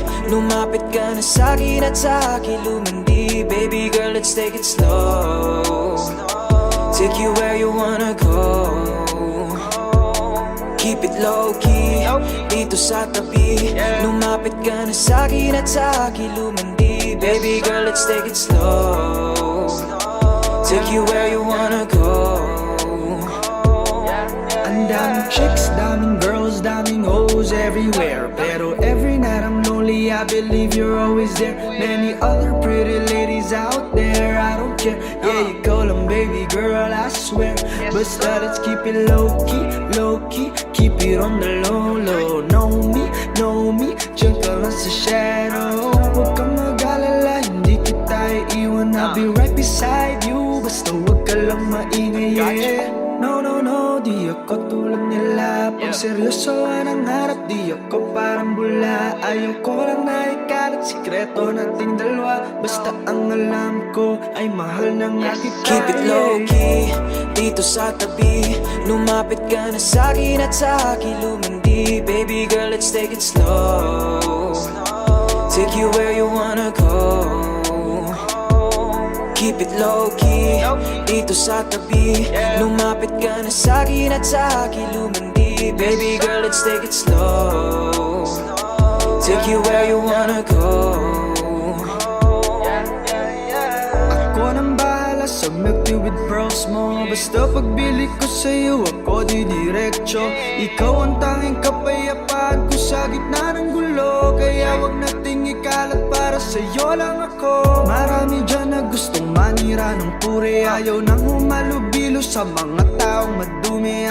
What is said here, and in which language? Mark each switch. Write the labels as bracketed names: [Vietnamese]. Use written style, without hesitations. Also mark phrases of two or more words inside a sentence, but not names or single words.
[Filipino] Lumapit ka na sa'kin at sa akin lumandi. [English] Baby girl, let's take it slow. Take you where you wanna go. Keep it low-key, [Filipino] dito sa tabi. Lumapit ka na sa'kin at sa akin lumandi. [English] Baby girl, let's take it slow. Take you where you wanna go. [Filipino] Ang daming chicks, daming girls, daming [English] hoes everywhere. Pero every night I'm lonely, I believe you're always there. Many other pretty ladies out there, I don't care. Yeah, you call them baby girl, I swear. Basta let's keep it low-key, low-key. Keep it on the low-low. Know me, [Filipino] dyan ka lang sa shadow. Huwag kang mag-alala, hindi kita iiwan. [English] I'll be right beside you, [Filipino] basta huwag ka lang maingay, yeah. No, di ako tulad nila. Pag seryosoan ang harap, di ako parang bula. Ayaw ko lang na ikalat sikreto nating dalawa. Basta ang alam ko ay mahal ng ating tayo. [English] Keep it low-key, [Filipino] dito sa tabi. Lumapit ka na sa'kin at sa akin lumandi. [English] Baby girl, let's take it slow. Take you where you wanna go. Keep it low-key, [Filipino] dito sa tabi. Lumapit ka na sa'kin at sa akin lumandi. [English] Baby girl, let's take it slow. Take you where you wanna go. [Filipino] Ako nang bahala sa [English] milk tea with pearls [Filipino] mo. Basta pagbili ko sa'yo, ako didiretso. Ikaw ang tanging kapayapaan ko sa gitna ng gulo. Kaya wag nating ikalat, para sa'yo lang ako. Marami dyan na gustong manira ng puri. Ayaw nang humalubilo sa mga taong madumi.